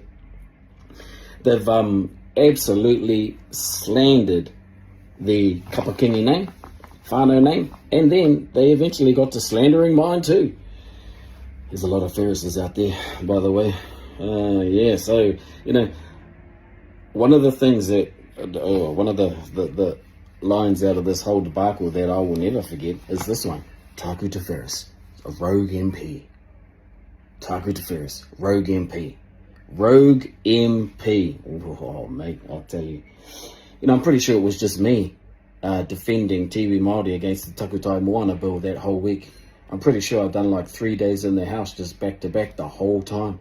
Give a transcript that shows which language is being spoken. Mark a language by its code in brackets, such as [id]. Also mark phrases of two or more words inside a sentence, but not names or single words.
[en] They've absolutely slandered the Kapakini name, whānau name, and then they eventually got to slandering mine too. There's a lot of Ferrises out there, by the way. Yeah, so, one of the things that, one of the lines out of this whole debacle that I will never forget is this one. Tākuta Ferris, a rogue MP. Tākuta Ferris, rogue MP. Rogue MP. Oh, mate, I'll tell you. I'm pretty sure it was just me defending Pāti Māori against the Tākuta Moana bill that whole week. I'm pretty sure I've done like 3 days in the house just back to back the whole time.